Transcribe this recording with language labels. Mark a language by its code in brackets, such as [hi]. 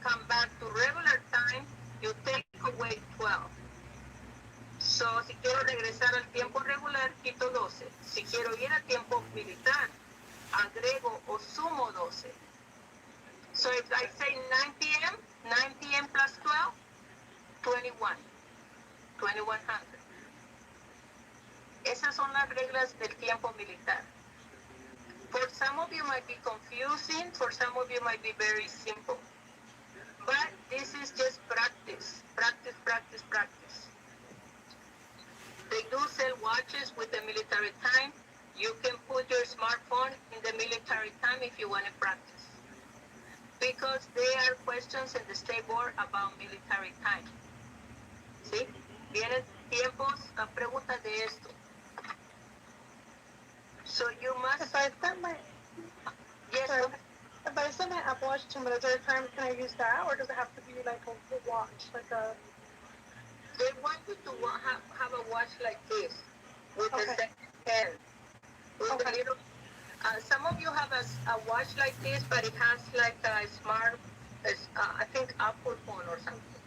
[en] back to regular time, you take away 12. [es] So, si quiero regresar al tiempo regular, quito 12. Si quiero ir al tiempo militar, agrego o sumo 12. [en] So, if I say 9 p.m., 9 p.m. plus 12, 21. 2100. [es] Esas son las reglas del tiempo militar. [en] For some of you might be confusing, for some of you might be very simple. But this is just practice, practice, practice, practice. They do sell watches with the military time. You can put your smartphone in the military time if you want to practice. Because there are questions in the State Board about military time. [es] ¿Sí? Vienen tiempos, preguntas de esto. [en] So you must... If I set my... Yes, sorry, if I set my Apple Watch to military time, can I use that? Or does it have to be like a watch? Like a... They want you to have a watch like this, with the second hand. With the little, some of you have a watch like this, but it has like a smart, I think Apple phone or something.